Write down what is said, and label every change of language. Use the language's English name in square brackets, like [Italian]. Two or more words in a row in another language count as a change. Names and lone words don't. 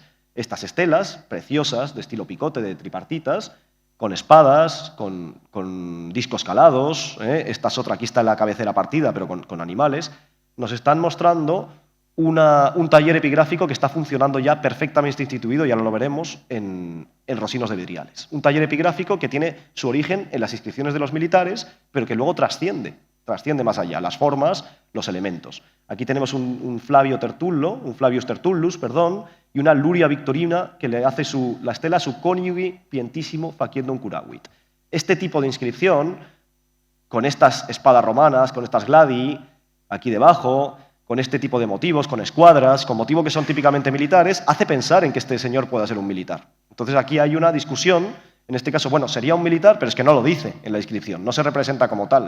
[Spanish] Estas estelas, preciosas, de estilo picote, de tripartitas, con espadas, con discos calados, esta es otra, aquí está la cabecera partida, pero con animales, nos están mostrando un taller epigráfico que está funcionando ya perfectamente instituido, ya lo veremos, en Rosinos de Vidriales. Un taller epigráfico que tiene su origen en las inscripciones de los militares, pero que luego trasciende más allá, las formas, los elementos. Aquí tenemos un Flavius Tertullus, y una Luria Victorina que le hace la estela su [Latin] coniugi pientissimo faciendum curavit. [Spanish] Este tipo de inscripción, con estas espadas romanas, con estas gladii, aquí debajo, con este tipo de motivos, con escuadras, con motivos que son típicamente militares, hace pensar en que este señor pueda ser un militar. Entonces aquí hay una discusión, en este caso, bueno, sería un militar, pero es que no lo dice en la inscripción, no se representa como tal.